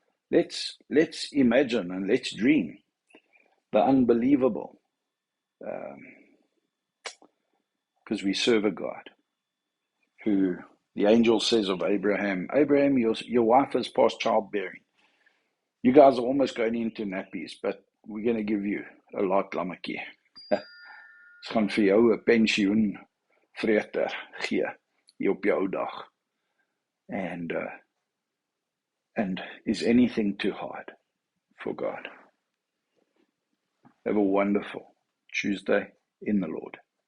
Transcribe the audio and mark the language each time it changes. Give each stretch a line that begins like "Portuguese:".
English: Let's imagine and let's dream the unbelievable, because we serve a God who the angel says of Abraham, your wife is past childbearing. You guys are almost going into nappies, but we're going to give you a lot lammetjie.
Afrikaans: Ons gaan vir jou 'n pensioen vreter gee hier op jou dag.
English: And is anything too hard for God? Have a wonderful Tuesday in the Lord.